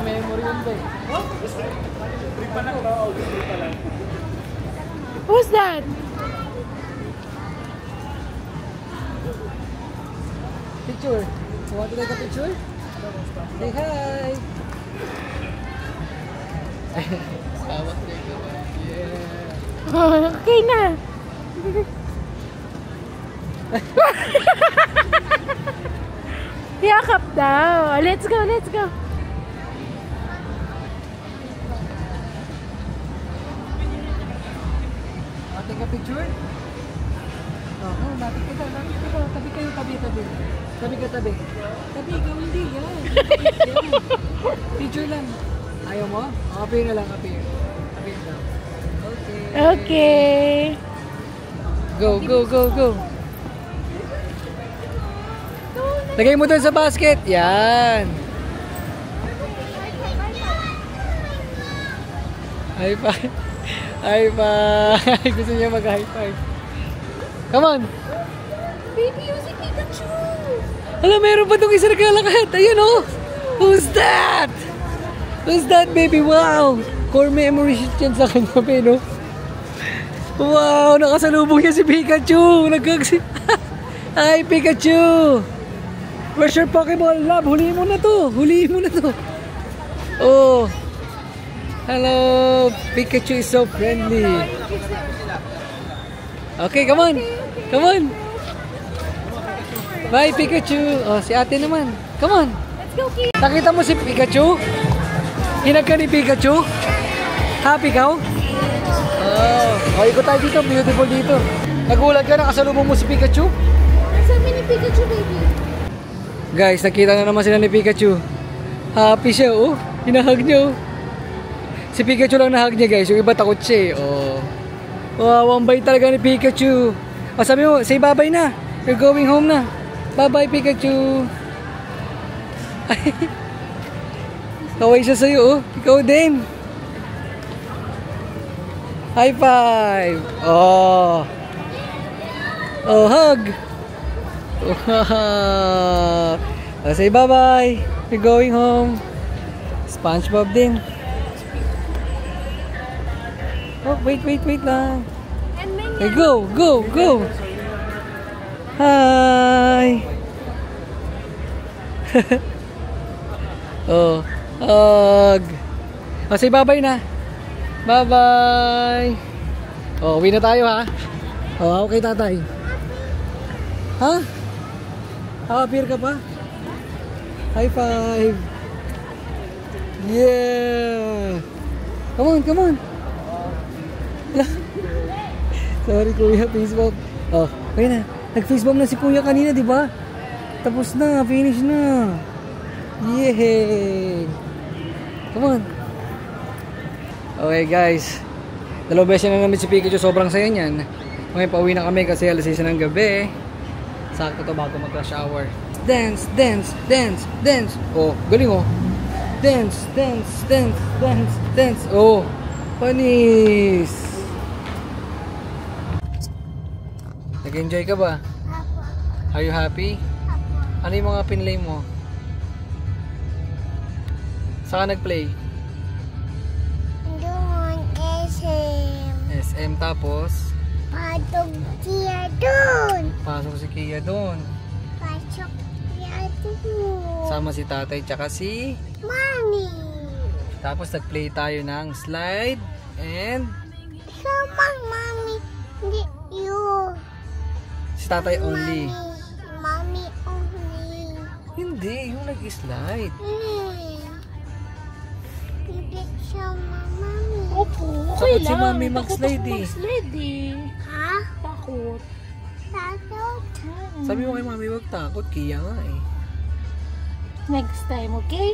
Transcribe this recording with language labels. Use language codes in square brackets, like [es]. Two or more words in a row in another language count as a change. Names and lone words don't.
[en] Who's that? Picture. You want to take a picture? Say hi. Yeah. [tl] Okay na. Yakap daw. [en] Let's go, let's go. Want to take a picture? [tl] Oh, lapit kita. Tabi kayo, tabi. Tabi ka, tabi. Tabi, ikaw hindi yan. Picture lang. Ayaw mo? Appear na lang, appear. Appear lang. Okay. [en] Okay. [tl] Go. Lagay mo doon sa basket. Yan. [en] High five. High five. [tl] Gusto niya mag-high five. [en] Come on. Baby, [tl] yung si Pikachu. Alam, meron pa itong isa na kalakad. [en] Ayun oh. Who's that? Who's that, baby? Wow. Core memory [tl] yan sa kanya, no? Wow, nakasalubong niya si Pikachu. [en] Hi, Pikachu. Where's your Pokeball, love? [tl] Huliin mo na to. Oh. [en] Hello. Pikachu is so friendly. Okay, come on. Bye, Pikachu. [tl] Oh, si ate naman. [en] Come on. Let's go, Kia. [tl] Nakita mo si Pikachu? Hinag ka ni Pikachu? Happy ka? Oh, ikot tayo dito. Beautiful dito. Nagulat ka, nakasalubong mo si Pikachu? Nasaan ni Pikachu, baby? Guys, nakita na naman sila ni Pikachu. Happy siya, oh. Hinahag niya, oh. Si Pikachu lang nahag niya, guys. Yung iba takot siya, oh. Wow, ang bait talaga ni Pikachu. Oh, sabi mo, [en] say bye-bye na. You're going home na. Bye-bye, Pikachu. [tl] Kaway siya sa'yo, oh. Ikaw din. [en] High five. Oh. Oh, hug. Oh, say bye-bye. You're going home. SpongeBob din. [tl] Oh, wait lang. [en] And then, Okay, go. Hi. Oh, hug. Oh, say bye-bye na. Bye-bye. [tl] Oh, uwi na tayo ha. Oh, okay tatay. Ha? Appear ka pa? [en] High five. Yeah. Come on. Sorry kuya, Facebook. [tl] Oh, okay na. Nag-Facebook na si kuya kanina, di ba? Tapos na, finish na. Yay! [en] Come on. Okay guys. [tl] Dalawang beses na namin si Pikachu, sobrang saya niyan. Ngayon pauwi na kami kasi alas 6 ng gabi. Sakto to bago mag- [en] rush hour. [tl] Dance. Oh, galing oh. Dance. Oh, panis. Nag-enjoy ka ba? [en] Are you happy? [tl] Ano yung mga pinlay mo? Saan ka nag-play? Doon, SM. SM tapos? Patog siya doon. Pasok si Kia doon. Pasok siya doon. Sama si tatay tsaka si... Mami. Tapos nag-play tayo ng slide and... Sama, Mami. Hindi, you. Si tatay only. Mami only. Hindi, yung nag-slide. Hindi sama, Mami. Opo, okay Takot si lang. Mami Takot mag-slide ako eh. mag-slide eh. Ha? Takot. Takot? Sabi mo kay Mami, wag takot. Kia nga eh. [en] Next time, okay?